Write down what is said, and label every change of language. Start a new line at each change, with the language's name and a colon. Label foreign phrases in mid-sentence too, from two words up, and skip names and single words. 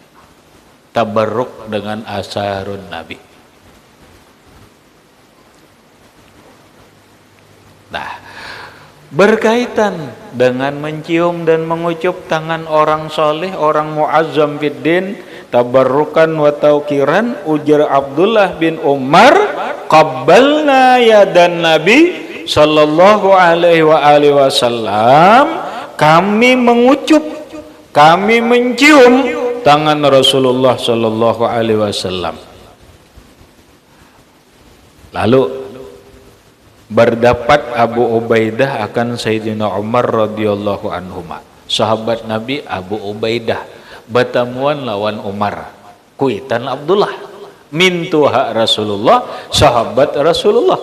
Banjar: Tabarruk dengan
Arabic: آثار النبي.
Banjar: Nah, berkaitan dengan mencium dan mengucup tangan orang soleh, orang
Arabic: معظّم في الدين، تبرّكًا وتوقيرًا,
Banjar: ujar Abdullah bin Umar,
Arabic: قبّلنا يد النبي صلى الله عليه وسلم,
Banjar: kami mengucup, kami mencium tangan Rasulullah
Arabic: صلى الله عليه وسلم.
Banjar: Lalu berdapat Abu Ubaidah akan Sayyidina Umar
Arabic: رضي الله عنهما.
Banjar: Sahabat Nabi Abu Ubaidah bertemuan lawan Umar. Kuitan Abdullah mintuha Rasulullah, sahabat Rasulullah.